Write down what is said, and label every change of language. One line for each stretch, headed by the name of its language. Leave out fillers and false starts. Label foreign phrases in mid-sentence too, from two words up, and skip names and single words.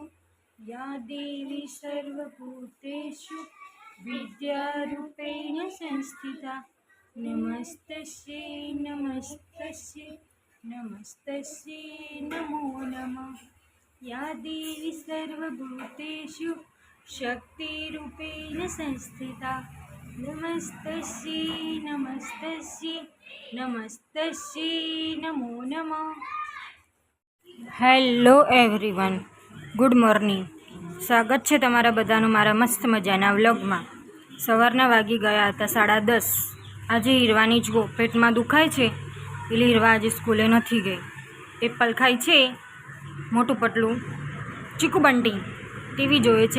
Sanskrit: या देवी सर्वभूतेषु विद्यारूपेण संस्थिता नमस्तस्यै नमस्तस्यै नमस्तस्यै नमो नमः। या देवी सर्वभूतेषु शक्तिरूपेण संस्थिता नमस्तस्यै नमस्तस्यै नमस्तस्यै नमो नमः।
English: Hello everyone, good morning.
Gujarati: સ્વાગત છે તમારા બધાનું મારા મસ્ત મજાના વ્લોગમાં। સવારના વાગી ગયા હતા 10:30। આજે હીરવાની જુઓ પેટમાં દુખાય છે એટલે હીરવા આજે સ્કૂલે નથી ગઈ। એપલ ખાય છે, મોટું પટલું ચીકુ બંટી ટીવી જોવે છે।